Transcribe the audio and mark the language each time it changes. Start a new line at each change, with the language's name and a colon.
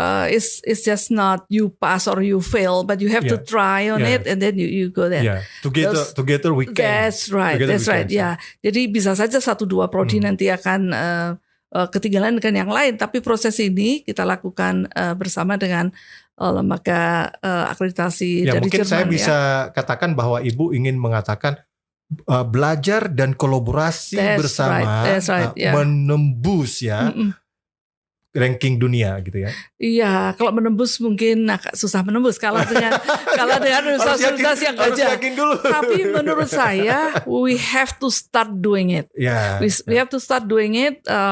English: It's just not you pass or you fail, but you have to try on it and then you go there. Together we can. That's right.
Indonesian: Ya, jadi bisa saja 1-2 prodi nanti akan ketinggalan dengan yang lain, tapi proses ini kita lakukan bersama dengan lembaga akreditasi dari mungkin Jerman. Saya bisa katakan bahwa Ibu ingin mengatakan belajar dan kolaborasi bersama menembus ranking dunia gitu ya. Iya, kalau menembus mungkin agak susah menembus kalau dengan universitas yang aja. Tapi menurut saya
English: we have to start doing it. We have to start doing it.